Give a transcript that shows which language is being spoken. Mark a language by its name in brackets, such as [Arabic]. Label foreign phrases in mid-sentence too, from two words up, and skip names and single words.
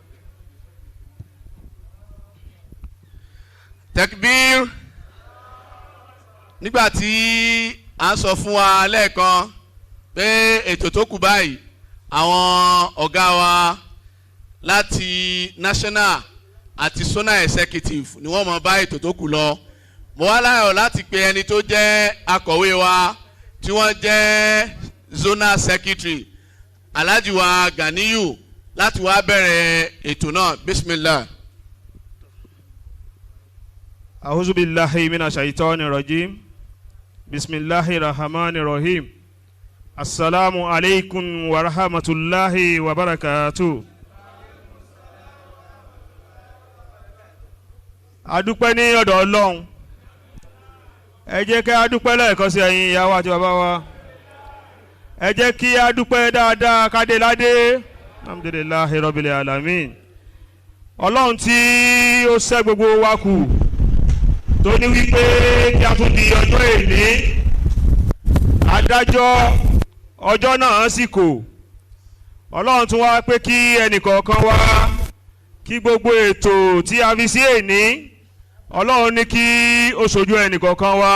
[Yoruba] Takbir. Nígbà tí a sọ fún wa lẹ́ẹ̀kan pé ètò tó kù báyìí àwọn ọ̀gá wa láti national àti [English] zonal executive [Yoruba] ni wọ́n mọ̀ bá ètò tó kù lọ. Mo wá láyọ̀ láti pe ẹni tó jẹ́ akọ̀wé wa tí wọ́n jẹ́ [English] zonal secretary [Yoruba] Alhaji wa Ganiyu láti wá bẹ̀rẹ̀ ètò náà. Bismillah. [Arabic] أعوذ بالله من الشيطان الرجيم. بسم الله الرحمن الرحيم السلام عليكم ورحمة الله وبركاته. [Yoruba] Adúpẹ́ ní ọ̀dọ̀ Ọlọ́run. Ẹ jẹ́ kí a dúpẹ́ lẹ́ẹ̀kan sí ẹ̀yin ìyá wa àti bàbá wa. Ẹ jẹ́ kí a dúpẹ́ dáadáa kádé ládé. [Arabic] الحمد لله رب العالمين. [Yoruba] Ọlọ́run tí ó ṣẹ́ gbogbo wa kù tó ní wípé kí a tún di ọjọ́ èní adájọ́ ọjọ́ náà sì kò. Ọlọ́run tún wá pé kí ẹnìkọ̀ọ̀kan wá kí gbogbo ètò tí a fi sí èní Ọlọ́run ní kí ó ṣojú ẹnìkọ̀ọ̀kan wá.